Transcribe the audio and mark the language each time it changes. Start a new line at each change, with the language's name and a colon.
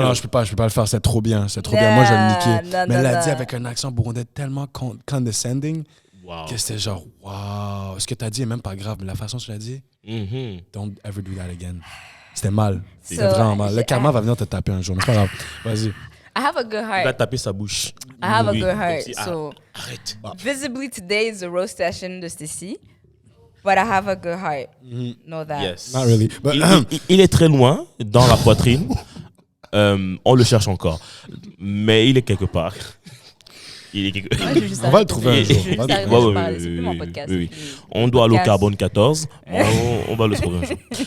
French: Non, je peux pas le faire, c'est trop bien. Moi, je vais le niquer. Mais elle l'a dit avec un accent burundais tellement condescending que c'était genre, wow. Ce que t'as dit est même pas grave, mais la façon dont tu l'as dit,
English: don't ever do that again.
French: C'était mal. C'était vraiment mal. Le karma va venir te taper un jour, mais c'est pas grave. Vas-y.
English: I have a good heart.
French: Il va taper sa bouche.
English: I have a good heart. So,
French: arrête.
English: Visibly today is the roast session de Stacy. But I have a good heart. Know that. Yes. Not really. But,
French: il est très loin, dans la poitrine. On le cherche encore. Mais il est quelque part. On va le trouver un jour. C'est plus mon podcast. Oui. On doit aller au Carbone 14. On va le trouver un jour.